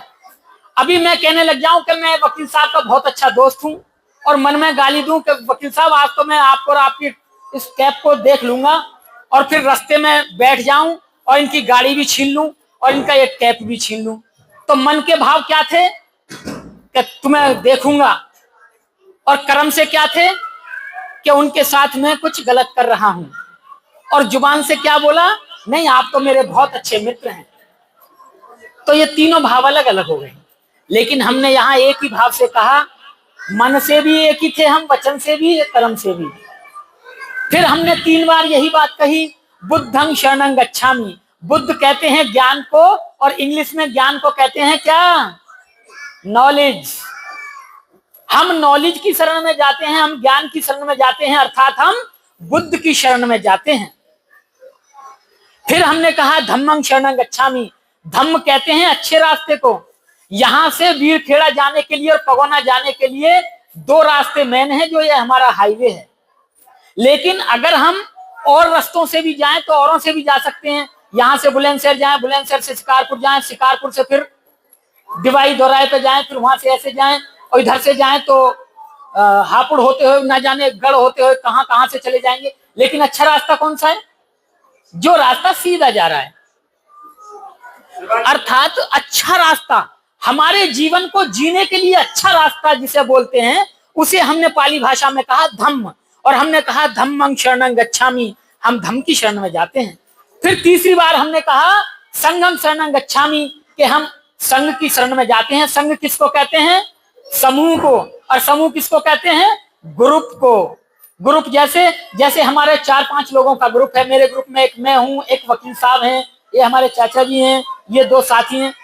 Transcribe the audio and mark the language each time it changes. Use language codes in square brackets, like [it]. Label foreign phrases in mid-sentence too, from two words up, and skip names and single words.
[hi] अभी मैं कहने लग जाऊं कि मैं वकील साहब का बहुत अच्छा दोस्त हूं और मन में गाली दूं कि वकील साहब आज तो मैं आपको और आपकी इस कैप को देख लूंगा, और फिर रास्ते में बैठ जाऊं और इनकी गाड़ी भी छीन लूं और इनका एक कैप भी छीन लूं, तो मन के भाव क्या थे कि तुम्हें देखूंगा, और कर्म से क्या थे कि उनके साथ मैं कुछ गलत कर रहा हूं, और जुबान से क्या बोला? नहीं, आप तो मेरे बहुत अच्छे मित्र हैं। तो ये तीनों भाव अलग अलग हो गए, लेकिन हमने यहां एक ही भाव से कहा, मन से भी एक ही थे हम, वचन से भी, कर्म से भी। फिर हमने 3 बार यही बात कही, [pi] बुद्धं शरणं गच्छामि। [hi] बुद्ध कहते हैं ज्ञान को, और इंग्लिश में ज्ञान को कहते हैं क्या? नॉलेज। हम नॉलेज की शरण में जाते हैं, हम ज्ञान की शरण में जाते हैं, अर्थात हम बुद्ध की शरण में जाते हैं। फिर हमने कहा [pi] धम्मं शरणं गच्छामि। [hi] धम्म कहते हैं अच्छे रास्ते को। यहां से वीरखेड़ा जाने के लिए और पगोना जाने के लिए 2 रास्ते मेन है, जो ये हमारा हाईवे है। लेकिन अगर हम और रास्तों से भी जाएं तो औरों से भी जा सकते हैं। यहां से बुलंदशहर जाएं, बुलंदशहर से शिकारपुर जाएं, शिकारपुर से फिर दिवाई दोराए पे जाएं, फिर वहां से ऐसे जाएं, और इधर से जाएं तो हापुड़ होते हुए, ना जाने गढ़ होते हुए कहां कहां से चले जाएंगे। लेकिन अच्छा रास्ता कौन सा है? जो रास्ता सीधा जा रहा है, अर्थात अच्छा रास्ता, हमारे जीवन को जीने के लिए अच्छा रास्ता जिसे बोलते हैं, उसे हमने पाली भाषा में कहा धम्म। और हमने कहा [pi] धम्मं शरणं गच्छामि, [hi] हम धम्म की शरण में जाते हैं। फिर तीसरी बार हमने कहा [pi] संघं शरणं गच्छामि, [hi] कि हम संघ की शरण में जाते हैं। संघ किसको कहते हैं? समूह को। और समूह किसको कहते हैं? ग्रुप को। ग्रुप जैसे जैसे हमारे 4-5 लोगों का ग्रुप है। मेरे ग्रुप में एक मैं हूं, एक वकील साहब हैं, ये हमारे चाचा जी हैं, ये 2 साथी हैं।